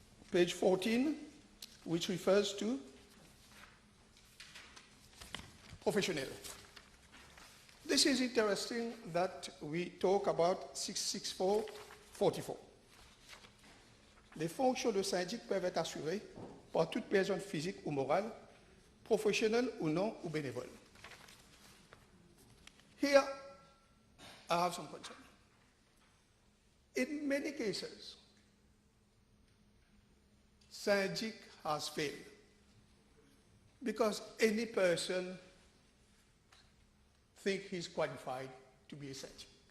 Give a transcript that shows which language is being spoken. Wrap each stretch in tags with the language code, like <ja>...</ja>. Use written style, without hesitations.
<en>page 14, which refers to professional. This is interesting that we talk about 664-44.</en> <fr>Les fonctions de syndic peuvent être assurées par toute personne physique ou morale, professionnelle ou non, ou bénévole.</fr> <en>Here, I have some concern. In many cases, syndic has failed because any person thinks he's qualified to be a syndic.</en>